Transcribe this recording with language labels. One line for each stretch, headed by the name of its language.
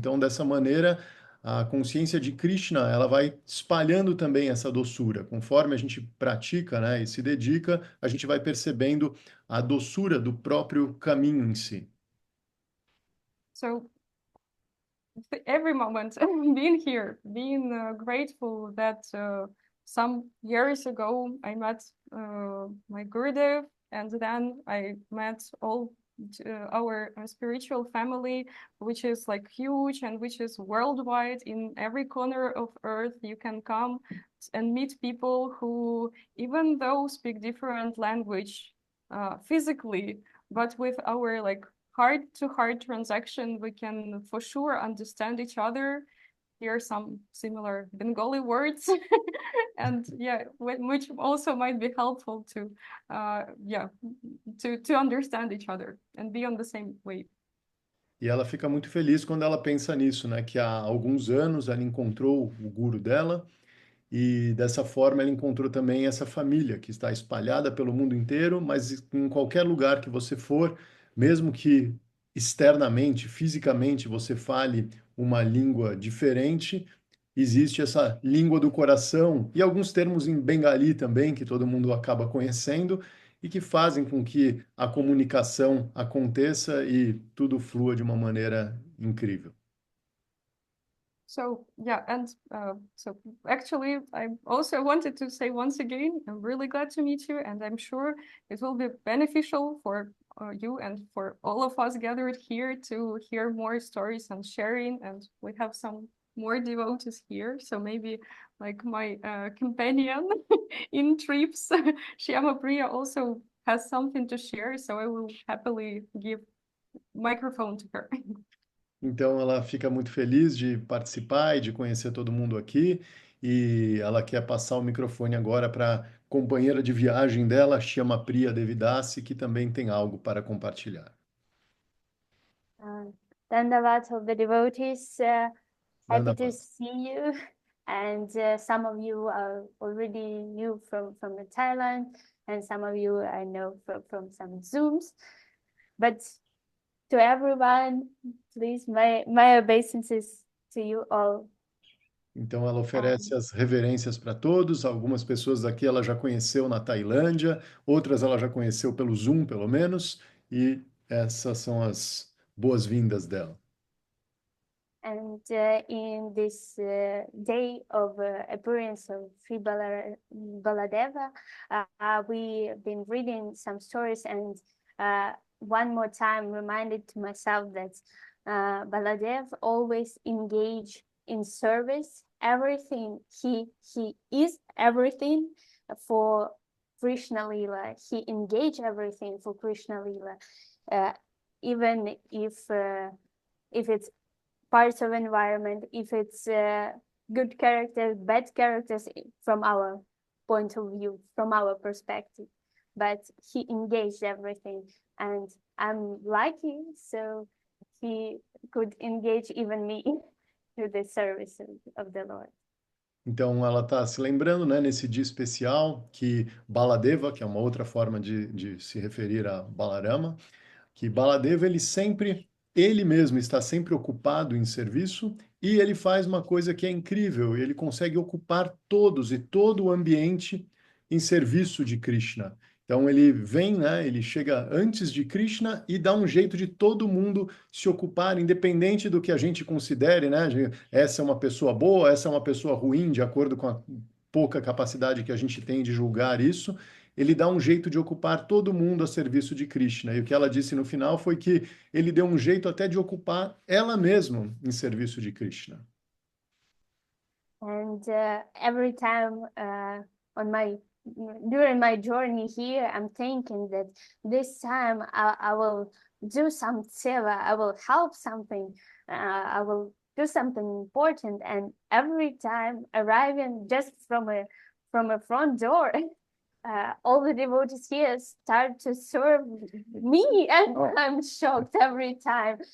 Portuguese: Então, dessa maneira, a consciência de Krishna, ela vai espalhando também essa doçura. Conforme a gente pratica, né, e se dedica, a gente vai percebendo a doçura do próprio caminho em si.
English: So every moment being here, being grateful that some years ago I met my Gurudev, and then I met all our spiritual family, which is like huge and which is worldwide. In every corner of earth you can come and meet people who, even though speak different language physically, but with our like heart-to-heart transaction, we can for sure understand each other, hear some similar Bengali words, and yeah, which also might be helpful to understand each other and be on the same wave.
Portuguese: E ela fica muito feliz quando ela pensa nisso, né? Que há alguns anos ela encontrou o guru dela e dessa forma ela encontrou também essa família que está espalhada pelo mundo inteiro, mas em qualquer lugar que você for, mesmo que externamente, fisicamente, você fale uma língua diferente, existe essa língua do coração e alguns termos em bengali também, que todo mundo acaba conhecendo e que fazem com que a comunicação aconteça e tudo flua de uma maneira incrível.
English: So yeah, and so actually, I also wanted to say once again, I'm really glad to meet you, and I'm sure it will be beneficial for you and for all of us gathered here to hear more stories and sharing. And we have some more devotees here, so maybe like my companion in trips, Shyama Priya, also has something to share. So I will happily give microphone to her.
Portuguese: Então ela fica muito feliz de participar e de conhecer todo mundo aqui. E ela quer passar o microfone agora para a companheira de viagem dela, chama Priya Devidasi, que também tem algo para compartilhar.
English: Dandavat of the devotees, happy to Dandavat. see you. And some of you are already new from Thailand, and some of you I know from some Zooms. But to everyone, please, my obeisances to you all.
Portuguese: Então ela oferece as reverências para todos. Algumas pessoas aqui ela já conheceu na Tailândia, outras ela já conheceu pelo Zoom, pelo menos, e essas são as boas-vindas dela.
English: And in this day of appearance of Sri Baladeva, we've been reading some stories, and one more time reminded to myself that Baladev always engaged in service. Everything he is everything for Krishna Lila. He engaged everything for Krishna Lila, even if it's parts of environment, if it's good characters, bad characters from our point of view, from our perspective. But he engaged everything, and I'm lucky, so he could engage even me to the service of the Lord.
Portuguese: Então ela está se lembrando, né, nesse dia especial, que Baladeva, que é uma outra forma de se referir a Balarama, que Baladeva ele mesmo está sempre ocupado em serviço e ele faz uma coisa que é incrível, ele consegue ocupar todos e todo o ambiente em serviço de Krishna. Então ele vem, né, ele chega antes de Krishna e dá um jeito de todo mundo se ocupar, independente do que a gente considere, né? Essa é uma pessoa boa, essa é uma pessoa ruim, de acordo com a pouca capacidade que a gente tem de julgar isso. Ele dá um jeito de ocupar todo mundo a serviço de Krishna. E o que ela disse no final foi que ele deu um jeito até de ocupar ela mesma em serviço de Krishna.
English: And every time during my journey here, I'm thinking that this time I will do some seva, I will help something, I will do something important. And every time arriving just from a front door, all the devotees here start to serve me, and I'm shocked every time.